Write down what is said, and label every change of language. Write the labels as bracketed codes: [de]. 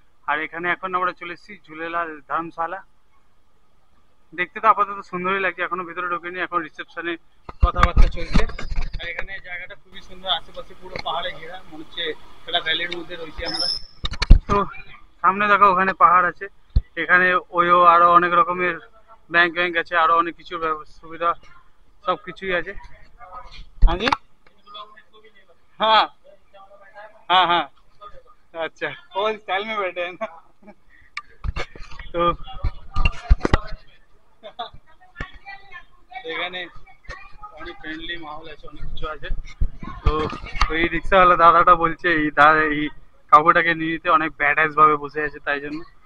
[bn] আর এখানে এখন আমরা চলে এসেছি ঝুলেলাল ধর্মশালা। দেখতে তো আপাতত সুন্দরই লাগছে, এখনো ভিতরে ঢুকিনি, এখন রিসেপশনে কথাবার্তা চলছে। আর এখানে জায়গাটা খুবই সুন্দর, আশেপাশে পুরো পাহাড়ে ঘেরা, মনে হচ্ছে একটা ভ্যালির মধ্যে রয়েছে আমরা। তো সামনে দেখো ওখানে পাহাড় আছে, এখানে ওইও আরো অনেক রকমের ব্যাংক আছে, আরো অনেক কিছু সুবিধা সব কিছুই আছে। [hi] हाँ जी, हाँ हाँ, अच्छा, वो स्टाइल में बैठे हैं ना। [bn] तो এখানে অনেক ফ্রেন্ডলি মাহল আছে, অনেক কিছু আছে। তো ওই রিক্সাওয়ালা দাদাটা বলছে এই কাকুটাকে নিয়ে নিতে, অনেক ব্যাডাস ভাবে বসে আছে তাই জন্য।